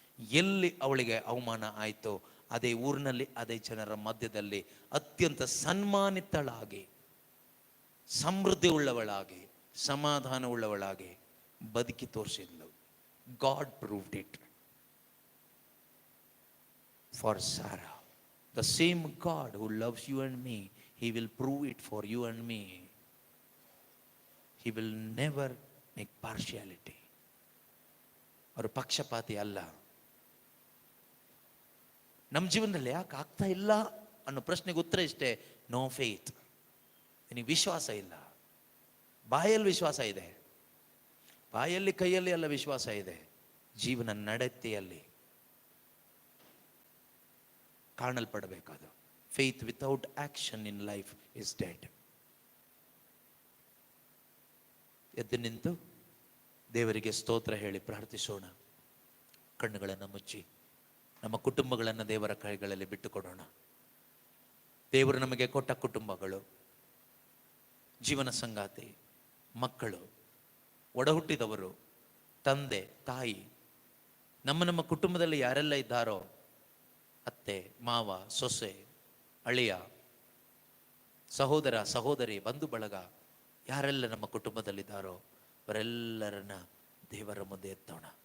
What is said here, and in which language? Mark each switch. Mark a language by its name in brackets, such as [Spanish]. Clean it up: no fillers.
[Kannada] ಎಲ್ಲಿ ಅವಳಿಗೆ ಅವಮಾನ ಆಯಿತೋ ಅದೇ ಊರಿನಲ್ಲಿ, ಅದೇ ಜನರ ಮಧ್ಯದಲ್ಲಿ ಅತ್ಯಂತ ಸನ್ಮಾನಿತಳಾಗಿ, ಸಮೃದ್ಧಿ ಉಳ್ಳವಳಾಗಿ, ಸಮಾಧಾನ ಉಳ್ಳವಳಾಗಿ ಬದುಕಿ ತೋರಿಸಿದ್ಲು. [English] God proved it for Sarah. The same god who loves you and me, he will prove it for you and me. He will never make partiality. [Kannada] ಅವರು ಪಕ್ಷಪಾತಿ ಅಲ್ಲ. ನಮ್ಮ ಜೀವನದಲ್ಲಿ ಯಾಕೆ ಆಗ್ತಾ ಇಲ್ಲ ಅನ್ನೋ ಪ್ರಶ್ನೆಗೆ ಉತ್ತರ ಇಷ್ಟೇ: [English] No faith. [Kannada] ನಿನಗೆ ವಿಶ್ವಾಸ ಇಲ್ಲ. ಬಾಯಲ್ಲಿ ವಿಶ್ವಾಸ ಇದೆ, ಬಾಯಲ್ಲಿ ಕೈಯಲ್ಲಿ ಎಲ್ಲ ವಿಶ್ವಾಸ ಇದೆ, ಜೀವನ ನಡತೆಯಲ್ಲಿ ಕಾಣಲ್ಪಡಬೇಕಾದ. [English] Faith without action in life is dead. [Kannada] ಎದ್ದು ನಿಂತು ದೇವರಿಗೆ ಸ್ತೋತ್ರ ಹೇಳಿ ಪ್ರಾರ್ಥಿಸೋಣ. ಕಣ್ಣುಗಳನ್ನು ಮುಚ್ಚಿ ನಮ್ಮ ಕುಟುಂಬಗಳನ್ನು ದೇವರ ಕೈಗಳಲ್ಲಿ ಬಿಟ್ಟು ಕೊಡೋಣ. ದೇವರು ನಮಗೆ ಕೊಟ್ಟ ಕುಟುಂಬಗಳು, ಜೀವನ ಸಂಗಾತಿ, ಮಕ್ಕಳು, ಒಡಹುಟ್ಟಿದವರು, ತಂದೆ ತಾಯಿ, ನಮ್ಮ ಕುಟುಂಬದಲ್ಲಿ ಯಾರೆಲ್ಲ ಇದ್ದಾರೋ, ಅತ್ತೆ ಮಾವ, ಸೊಸೆ, ಅಳಿಯ, ಸಹೋದರ ಸಹೋದರಿ, ಬಂಧು ಬಳಗ, ಯಾರೆಲ್ಲ ನಮ್ಮ ಕುಟುಂಬದಲ್ಲಿದ್ದಾರೋ ಅವರೆಲ್ಲರನ್ನ ದೇವರ ಮುಂದೆ ಎತ್ತೋಣ.